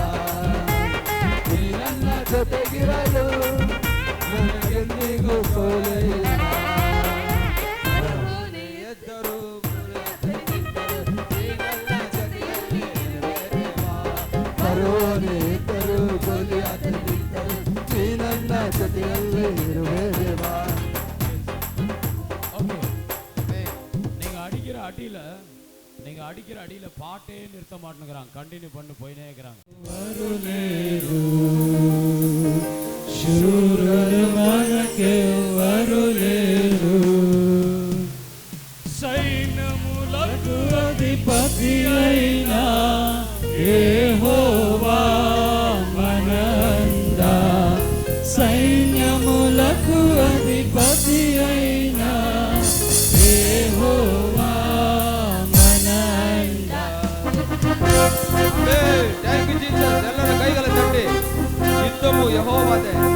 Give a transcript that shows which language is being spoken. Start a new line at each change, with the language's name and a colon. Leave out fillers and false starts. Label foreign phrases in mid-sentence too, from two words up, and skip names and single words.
Kannada: ನೀ ನನ್ನ ಜೊತೆಗಿರಲು ನನಗೆಂದಿಗೂ ಸೋಲೆಯಿಲ್ಲ. ಎದ್ದರು ಬರೋನೆ ಇದ್ದರು ಗೋಲಿಯಾತ ನಿಂತರು, ನೀ ನನ್ನ ಜೊತೆಯಲ್ಲೇ ಇರುವೆ ದೇವಾ.
Tamil: நீங்க அடிக்கிற அடியில பாட்டே நிறுத்த மாட்டேங்கிறாங்க, கண்டினியூ பண்ணி போயினே இருக்கிறாங்க.
Telugu: వరులేరు శూరులు మనకే వరులేరు, సైన్యములకు అధిపతి అయిన యెహోవా మనందా. సైన్యములకు అధిపతి అయిన యెహోవా మనందా.
English: thank you Jesus.
Kannada: ಎಲ್ಲರ ಕೈಗಳ ತಟ್ಟಿ, ಯುದ್ಧವು ಯೆಹೋವದೇ.